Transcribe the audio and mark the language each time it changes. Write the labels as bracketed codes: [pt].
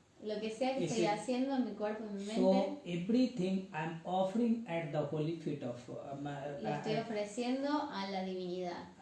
[es] Lo que sea que estoy haciendo en mi cuerpo, en mi mente. [en] So everything I am offering at the holy feet of. [es] Lo estoy ofreciendo a la divinidad.